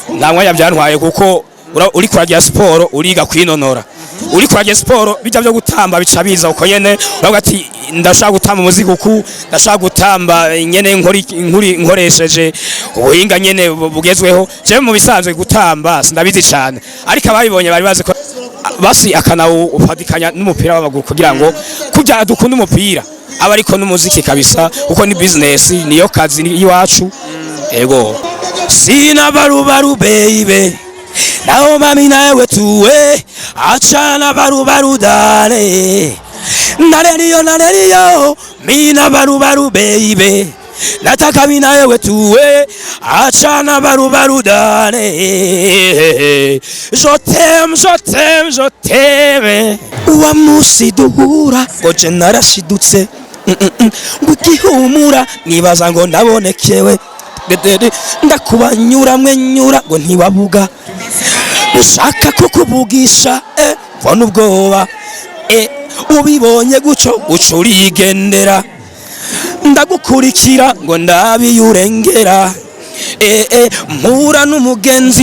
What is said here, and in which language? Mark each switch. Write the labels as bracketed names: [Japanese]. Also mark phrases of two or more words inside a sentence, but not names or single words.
[Rundi] Nta mwanya byantwaye kuko uri kuragira siporo uriga kwinonora, uri kuragira siporo bijya byo gutamba bica biza uko nyene uravuga ati ndashaka gutamba umuziki uku ndashaka gutamba nyene nkoresheje ubuhinga nyene bugezweho. Je mu bisanzwe gutamba sindabizi cyane, ariko ababibonye bari bazi ko basi ufatikanya n'umupira w'amaguru kugira ngo kujya dukunda umupira aba ariko n'umuziki kabisa kuko ni business niyo kazi iwacu. [Swahili] Ego sina barubaru baby nao mami nawe tuwe achana barubaru dale naleliyo mina barubaru baby nataka mimi nawe tuwe achana barubaru dale [French] je t'aime [Rundi] wa musiduhura goje narashidutse ngukihumura nibaza ngo ndabonekewe ndakubanyura mwenyura ngo ntiwabuga ushaka kukubugisha vona ubwoba ubibonye guco urigendera ndagukurikira ngo ndabiyurengera mpura n'umugenzi